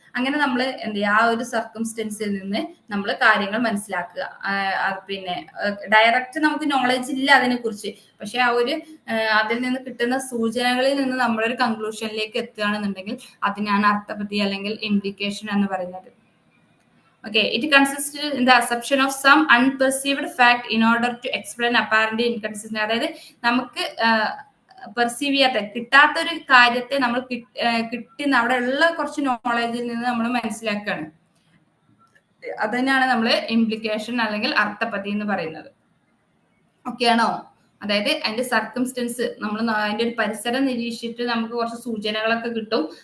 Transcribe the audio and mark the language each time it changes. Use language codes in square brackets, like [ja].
[ml] അങ്ങനെ നമ്മൾ എന്ത് ചെയ്യുക, ആ ഒരു സർക്കംസ്റ്റൻസിൽ നിന്ന് നമ്മൾ കാര്യങ്ങൾ മനസ്സിലാക്കുക. പിന്നെ ഡയറക്റ്റ് നമുക്ക് നോളജ് ഇല്ല അതിനെ കുറിച്ച്, പക്ഷെ ആ ഒരു അതിൽ നിന്ന് കിട്ടുന്ന സൂചനകളിൽ നിന്ന് നമ്മളൊരു കൺക്ലൂഷനിലേക്ക് എത്തുകയാണെന്നുണ്ടെങ്കിൽ അതിനാണ് അർത്ഥപതി അല്ലെങ്കിൽ ഇംപ്ലിക്കേഷൻ എന്ന് പറയുന്നത്. [en] Okay, it consists in the assumption of some unperceived fact in order to explain apparently inconsistent. [ml] അതായത് നമുക്ക് പെർസീവ് ചെയ്യാത്ത, കിട്ടാത്തൊരു കാര്യത്തെ നമ്മൾ കിട്ടുന്ന അവിടെ ഉള്ള കുറച്ച് നോളജിൽ നിന്ന് നമ്മൾ മനസ്സിലാക്കുകയാണ്. അത് തന്നെയാണ് നമ്മൾ ഇംപ്ലിക്കേഷൻ അല്ലെങ്കിൽ അർത്ഥപതി എന്ന് പറയുന്നത്. ഓക്കെ ആണോ? അതായത് അതിന്റെ സർക്കംസ്റ്റൻസ്, നമ്മൾ അതിന്റെ ഒരു പരിസരം നിരീക്ഷിച്ചിട്ട് നമുക്ക് കുറച്ച് സൂചനകളൊക്കെ കിട്ടും.